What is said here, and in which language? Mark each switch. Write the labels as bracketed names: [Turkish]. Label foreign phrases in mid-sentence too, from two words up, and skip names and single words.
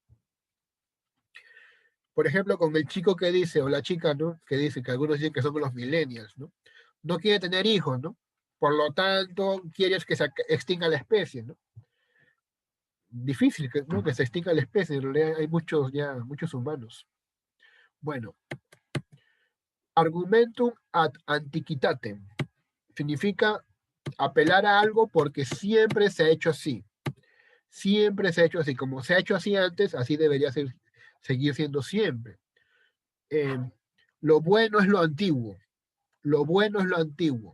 [Spanish] Por ejemplo, con el chico que dice, o la chica, ¿no? Que dice, que algunos dicen que son los millennials, ¿no? No quiere tener hijos, ¿no? Por lo tanto, quieres que se extinga la especie, ¿no? Difícil que, ¿no? Que se extinga la especie, en realidad hay muchos humanos. Bueno, [Latin] argumentum ad antiquitatem [Spanish] significa apelar a algo porque siempre se ha hecho así. Siempre se ha hecho así. Como se ha hecho así antes, así debería seguir siendo siempre. Lo bueno es lo antiguo. Lo bueno es lo antiguo.